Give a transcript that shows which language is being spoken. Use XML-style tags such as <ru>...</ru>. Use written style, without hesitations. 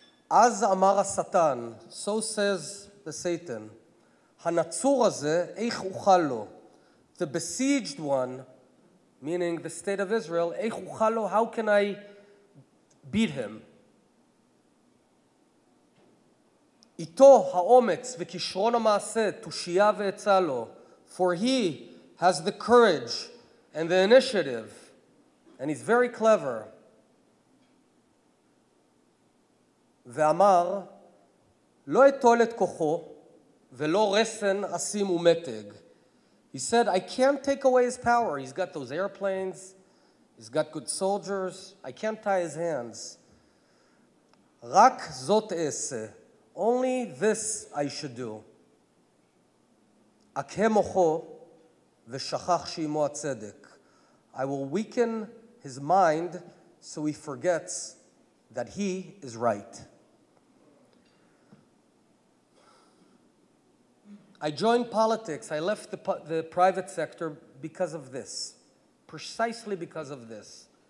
<he>Az amar Satan,</he> <en>so says the Satan,</en> <he>hanatzur hazeh eich uchal lo,</he> <en>the besieged one, meaning the state of Israel,</en> <he>eich uchal lo,</he> <en>how can I beat him?</en> <he>Ito ha'ometz v'kishron ha'maaseh tushiya ve'etzah lo,</he> <en>for he has the courage and the initiative, and he's very clever.</en> <he>ואמר, לא אטול את כוחו, ולא רסן אשים ומתג.</he> <en>He said, I can't take away his power. He's got those airplanes. He's got good soldiers. I can't tie his hands.</en> <he>רק זאת אעשה.</he> <en>Only this I should do.</en> <he>אקהה מוחו, ושכח שעמו הצדק.</he> <en>I will weaken his mind so he forgets that he is right. I joined politics. I left the private sector because of this, precisely because of this.</en>